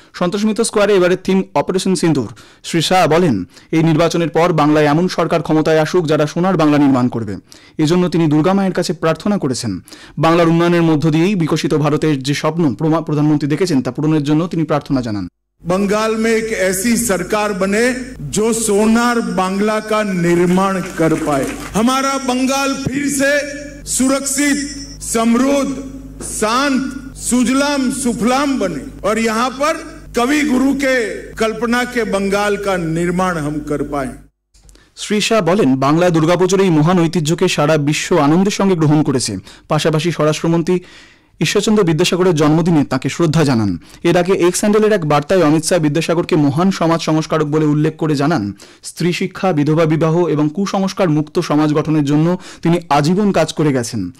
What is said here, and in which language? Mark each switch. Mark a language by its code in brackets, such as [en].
[bn] সন্তোষ মিত্র স্কোয়ারে এবারের theme operation সিন্দুর। শ্রী শাহ বলেন, এই নির্বাচনের পর বাংলায় এমন সরকার ক্ষমতায় আসুক যারা সোনার বাংলা নির্মাণ করবে। এজন্য তিনি দুর্গা মায়ের কাছে প্রার্থনা করেছেন। বাংলার উন্নয়নের মধ্য দিয়েই বিকশিত ভারতের যে স্বপ্ন প্রধানমন্ত্রী দেখেছেন তা পূরণের জন্য তিনি প্রার্থনা জানান। [hi] बंगाल में एक ऐसी सरकार बने जो सोनार बांग्ला का निर्माण कर पाए। हमारा बंगाल फिर से सुरक्षित, समृद्ध, शांत, सुजलाम सुफलाम बने और यहाँ पर कवि गुरु के कल्पना के बंगाल का निर्माण हम कर पाए। [bn] শ্রী শাহ বলেন, বাংলায় দুর্গাপুজোর এই মহান ঐতিহ্যকে সারা বিশ্ব আনন্দের সঙ্গে গ্রহণ করেছে। পাশাপাশি স্বরাষ্ট্রমন্ত্রী ঈশ্বরচন্দ্র বিদ্যাসাগরের জন্মদিনে তাকে শ্রদ্ধা জানান। এর আগে এক্স হ্যান্ডেলের এক বার্তায় অমিত শাহ বিদ্যাসাগরকে মহান সমাজ সংস্কারক বলে উল্লেখ করে জানান, স্ত্রী শিক্ষা, বিধবা বিবাহ এবং কুসংস্কার মুক্ত সমাজ গঠনের জন্য তিনি আজীবন কাজ করে গেছেন।